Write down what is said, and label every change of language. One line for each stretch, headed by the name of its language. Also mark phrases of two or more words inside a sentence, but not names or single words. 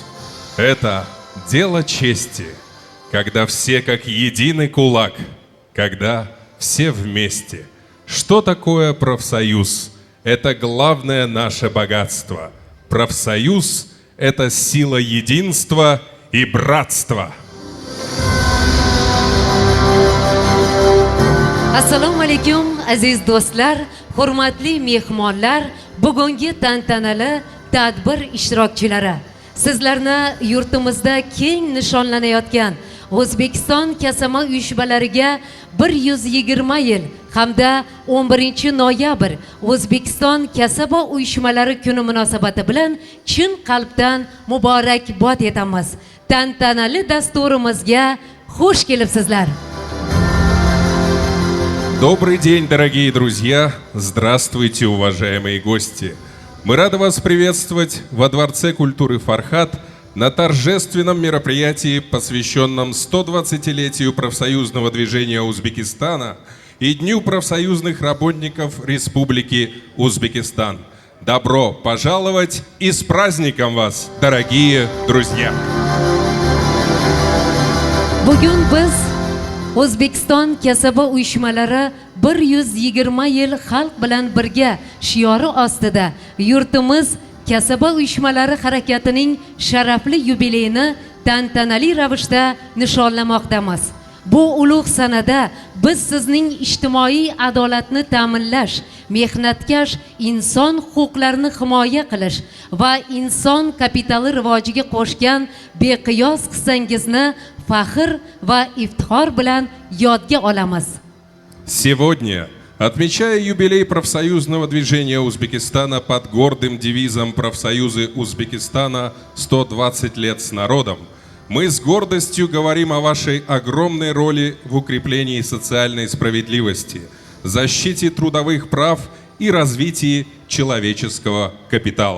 Russian: Это дело чести, когда все как единый кулак, когда все вместе. Что такое профсоюз? Это главное наше богатство. Профсоюз – это сила единства и братства.
Uzbek: Assalomu alaykum aziz do'stlar, hurmatli mehmonlar, bugungi tantanali tadbir ishtirokchilari. Sizlarni yurtimizda keng nishonlanayotgan O'zbekiston kasaba uyushmalariga 120 yil hamda 11 noyabr O'zbekiston kasaba uyushmalari kuni munosabati bilan chin qalbdan muborakbod etamiz. Tantanali dasturimizga xush kelibsizlar.
Russian: Добрый день, дорогие друзья! Здравствуйте, уважаемые гости! Мы рады вас приветствовать во Дворце культуры «Фархат» на торжественном мероприятии, посвященном 120-летию профсоюзного движения Узбекистана и Дню профсоюзных работников Республики Узбекистан. Добро пожаловать и с праздником вас, дорогие друзья!
Uzbek: Bugun biz O'zbekiston kasaba uyushmalari 120 yil xalq bilan birga shiori ostida yurtimiz kasaba uyushmalari harakatining sharafli yubileyini tantanali ravishda nishonlamoqdamiz. Bu ulug' sanada biz sizning ijtimoiy adolatni ta'minlash, mehnatkash inson huquqlarini himoya qilish va inson kapitali rivojiga qo'shgan beqiyos hissangizni faxr va iftixor bilan yodga olamiz.
Russian: Сегодня, отмечая юбилей профсоюзного движения Узбекистана под гордым девизом «Профсоюзы Узбекистана 120 лет с народом», мы с гордостью говорим о вашей огромной роли в укреплении социальной справедливости, защите трудовых прав и развитии человеческого капитала.